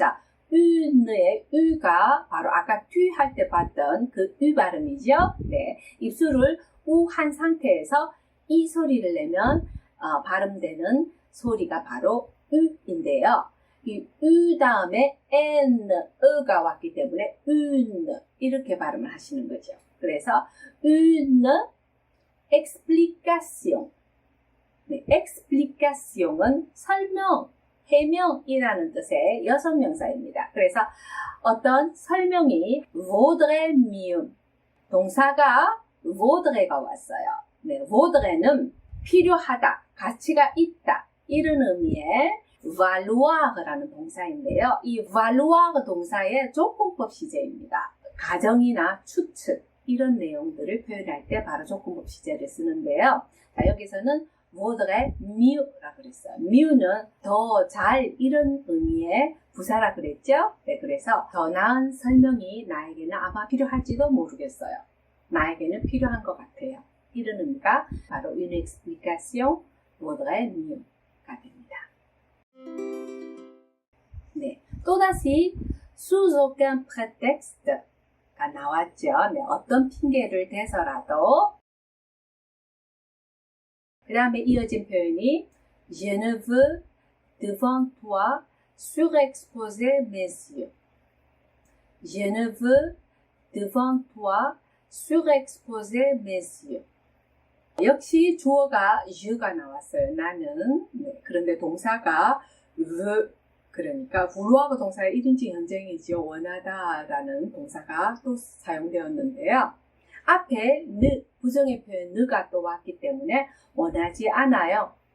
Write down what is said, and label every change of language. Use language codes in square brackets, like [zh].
[ko] 자, une의 u가 바로 아까 tu 할 때 봤던 그 u 발음이죠. 네, 입술을 우 한 상태에서 이 소리를 내면 발음되는 소리가 바로 u인데요. 이 u 다음에 n, 가 왔기 때문에 une 이렇게 발음을 하시는 거죠. 그래서 [fr] une explication. [ko] 네, explication은 설명, 해명이라는 뜻의 여성명사입니다. 그래서 어떤 설명이 [fr] vaudrait mieux. [ko] 동사가 vaudrait가 왔어요. 네, vaudrait는 필요하다, 가치가 있다 이런 의미의 valoir라는 동사인데요. 이 valoir 동사의 조건법 시제입니다. 가정이나 추측 이런 내용들을 표현할 때 바로 조건법 시제를 쓰는데요. 자, 여기서는 [fr] vaudrait mieux [ko] 라고 그랬어요. mieux는 더 잘 이런 의미의 부사라 그랬죠. 네, 그래서 더 나은 설명이 나에게는 아마 필요할지도 모르겠어요. 나에게는 필요한 것 같아요. 이런 의미가 바로 [fr] une explication vaudrait mieux [ko] 가 됩니다. 네, 또다시 [fr] sous aucun prétexte [ko] 가 나왔죠. 네, 어떤 핑계를 대서라도. 그 다음에 이어진 표현이 [fr] Je ne veux devant toi surexposer mes yeux. Je ne veux devant toi surexposer mes yeux. [ko] 역시 주어가 you가 나왔어요. 나는. 네, 그런데 동사가 veux, 그러니까 vouloir 동사의 1인칭 현정이죠. 원하다라는 동사가 또 사용되었는데요. 앞에 ne, 부정의 표현 ne가 또 왔기 때문에 원하지 않아요.